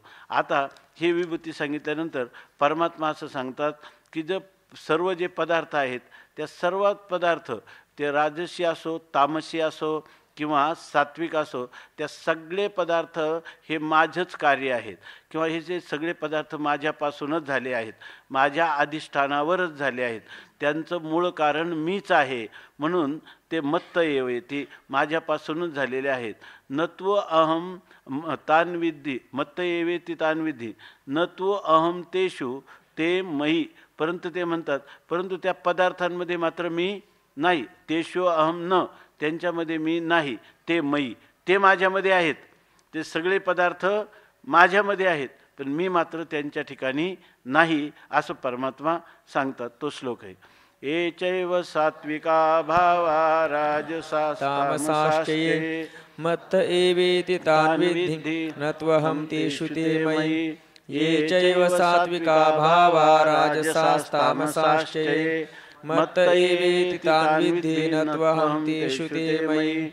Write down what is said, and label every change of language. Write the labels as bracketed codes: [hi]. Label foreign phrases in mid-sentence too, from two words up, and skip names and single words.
[mr] आता हे विभूती सांगितल्यानंतर परमात्मा असं सांगतात की सर्व जे पदार्थ आहेत त्या सर्व पदार्थ ते राजसी असो तामसी असो किंवा सात्विक असो, त्या सगळे पदार्थ हे माझंच कार्य आहेत किंवा हे जे सगळे पदार्थ माझ्यापासूनच झाले आहेत, माझ्या अधिष्ठानावरच झाले आहेत. त्यांचं मूळ कारण मीच आहे. म्हणून ते [sa] मत्त येवेती [mr] माझ्यापासूनच झालेले आहेत. [sa] नत्व अहम तान विद्धी मत्त येवेती तान विद्धी नत्व अहम तेषु ते मयी. [mr] परंतु ते म्हणतात परंतु त्या पदार्थांमध्ये मात्र मी नाही. [sa] तेषु अहम न, [mr] त्यांच्यामध्ये मी नाही. [sa] ते मयी, [mr] ते माझ्यामध्ये आहेत. ते सगळे पदार्थ माझ्यामध्ये आहेत पण मी मात्र त्यांच्या ठिकाणी नाही असं परमात्मा सांगतात. तो श्लोक आहे. [sa] ये चैव सात्विका भावा राजसास्तामसाश्चये मत्त एवेति तान् विद्धि न त्वहं तेषु ते मयि. ये चैव सात्विका भावा राजसास्तामसाश्चये मत्त एवेति तान् विद्धि न त्वहं तेषु ते मयि.